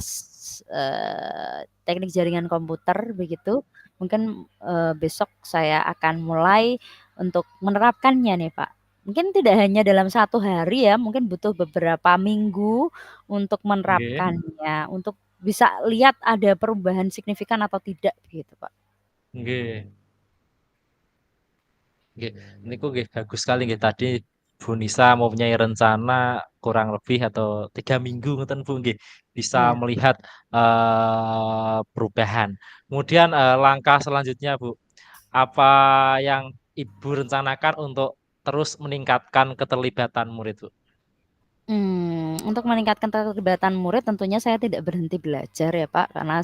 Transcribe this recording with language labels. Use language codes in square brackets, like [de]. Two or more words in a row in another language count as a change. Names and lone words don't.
[id] 11, teknik jaringan komputer begitu. Mungkin, besok saya akan mulai untuk menerapkannya nih, Pak. Mungkin tidak hanya dalam 1 hari ya, mungkin butuh beberapa minggu untuk nggih menerapkannya, untuk bisa lihat ada perubahan signifikan atau tidak begitu, Pak. [jv] nggih. Nggih, niku nggih [id] bagus sekali nggih tadi Bu Nisa mempunyai rencana kurang lebih atau 3 minggu [jv] ngoten Bu nggih, [id] bisa Iya. melihat, perubahan. Kemudian, langkah selanjutnya Bu, apa yang Ibu rencanakan untuk terus meningkatkan keterlibatan murid Bu? Untuk meningkatkan keterlibatan murid tentunya saya tidak berhenti belajar ya, Pak, karena